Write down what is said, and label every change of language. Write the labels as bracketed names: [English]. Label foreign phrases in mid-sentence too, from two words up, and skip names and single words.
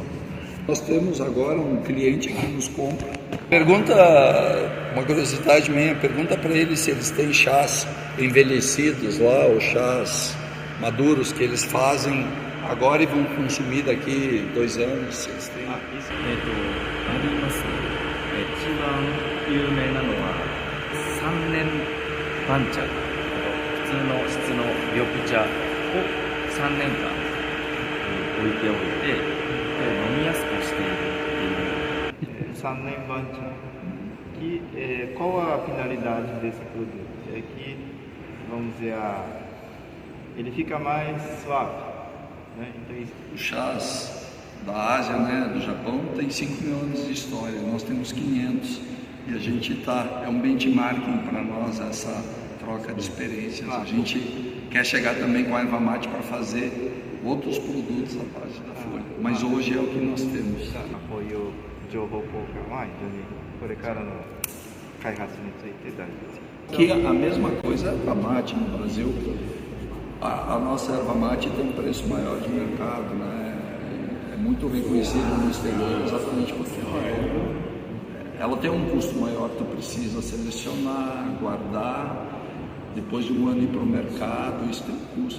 [Portuguese] Nós temos agora um cliente que nos compra. Pergunta, uma curiosidade minha, pergunta para eles se eles têm chás envelhecidos lá, ou chás maduros que eles fazem agora e vão consumir daqui 2 anos. Se eles têm. [Japanese] あります。一番有名なのは3年番茶、普通の質の緑茶を3年間置いておいて飲みやすくしているっていう [Portuguese] 3年番茶 qual a finalidade desse produto? É que, vamos dizer, ele fica mais suave, né? Então, Os chás da Ásia, né, do Japão, tem 5 mil anos de história, nós temos 500. E a gente é um benchmarking para nós essa troca de experiências. A gente quer chegar também com a erva mate para fazer outros produtos à base da folha. Mas hoje é o que nós temos. [Japanese] こういう情報交換は非常にこれからの開発について大事です。 [Portuguese] Que a mesma coisa é a erva mate no Brasil. A nossa erva mate tem um preço maior de mercado, né? É muito reconhecida no exterior exatamente porque ela tem um custo maior, tu precisa selecionar, guardar, depois de um ano ir para o mercado, isso tem custo.